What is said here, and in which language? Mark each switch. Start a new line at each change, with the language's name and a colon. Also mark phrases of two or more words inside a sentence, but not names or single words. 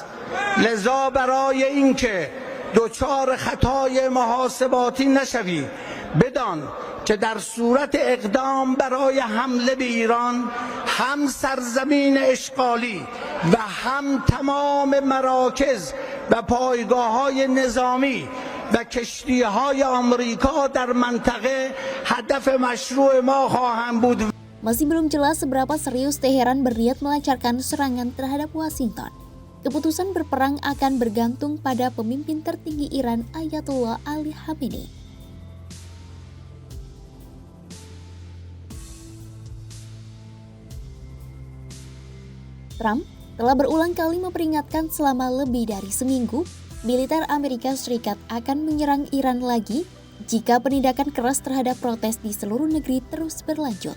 Persian: لذا برای اینکه دچار خطای محاسباتی نشوی بدان که در صورت اقدام برای حمله به ایران هم سرزمین اشغالی و هم تمام مراکز و پایگاه‌های نظامی و کشتی‌های آمریکا در منطقه هدف مشروع ما خواهند بود.
Indonesian: Masih belum jelas seberapa serius Teheran berniat melancarkan serangan terhadap Washington. Keputusan berperang akan bergantung pada pemimpin tertinggi Iran Ayatollah Ali Khamenei. Trump telah berulang kali memperingatkan selama lebih dari seminggu, militer Amerika Serikat akan menyerang Iran lagi jika penindakan keras terhadap protes di seluruh negeri terus berlanjut.